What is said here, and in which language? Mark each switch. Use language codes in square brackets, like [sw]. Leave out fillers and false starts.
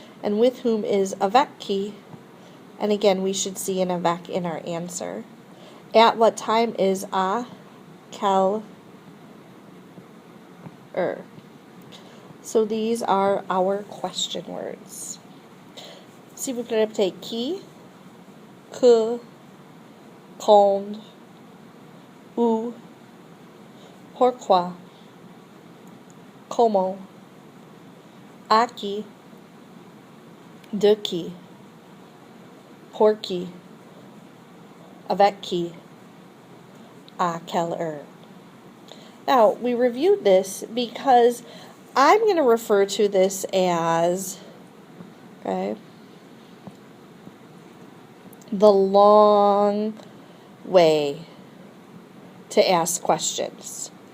[en] And with whom is avec qui, and again we should see an avec in our answer. At what time is à quelle heure. So these are our question words. [fr] Si vous répétez qui, que, quand, où, pourquoi, comment, à qui, de qui, pour qui, avec qui, à quelle heure. [en] Now, we reviewed this because I'm going to refer to this as, okay, the long way to ask questions.